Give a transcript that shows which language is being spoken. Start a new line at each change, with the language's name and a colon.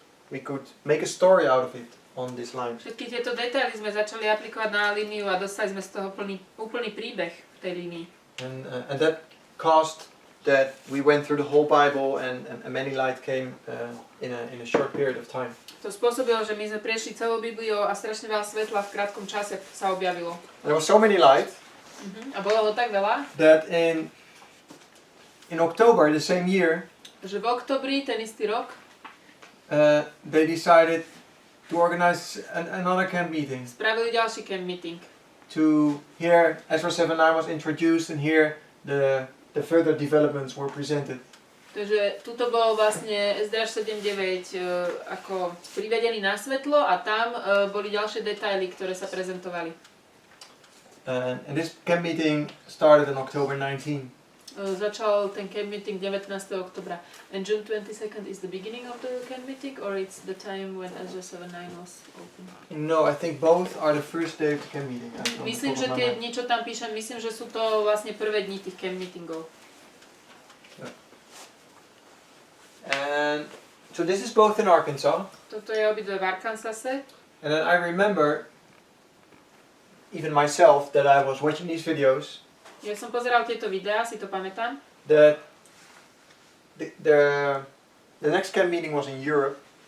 English: We could make a story out of it on this line.
Slovak: Všetky tieto detaily sme začali aplikovať na líniu a dostali sme z toho úplný príbeh v tej línii.
English: And that caused that we went through the whole Bible, and many light came in a short period of time.
Slovak: To spôsobilo, že my sme prešli celou Bibliou a strašne veľa svetla v krátkom čase sa objavilo.
English: And there was so many light
Slovak: A bolo ho tak veľa,
English: that in October the same year,
Slovak: že v oktobri ten istý rok
English: they decided to organize another camp meeting.
Slovak: spravili ďalší camp meeting.
English: To here Ezra 7:9 was introduced, and here the further developments were presented.
Slovak: Takže tuto bol vlastne Ezdraž 7.9 ako privedený na svetlo a tam boli ďalšie detaily, ktoré sa prezentovali.
English: And this camp meeting started on October 19.
Slovak: Začal ten camp meeting 19. oktobra.
English: And June 22nd is the beginning of the camp meeting, or it's the time when Ezra 7.9 was open? No, I think both are the first day of the camp meeting.
Slovak: Myslím, že tie dni, čo tam píšem, myslím, že sú to vlastne prvé dni tých camp meetingov.
English: And so this is both in Arkansas.
Slovak: Toto je obidve v Arkansase.
English: And then I remember, even myself, that I was watching these videos.
Slovak: Ja som pozeral tieto videá, si to pamätám.
English: that the next camp meeting was in Europe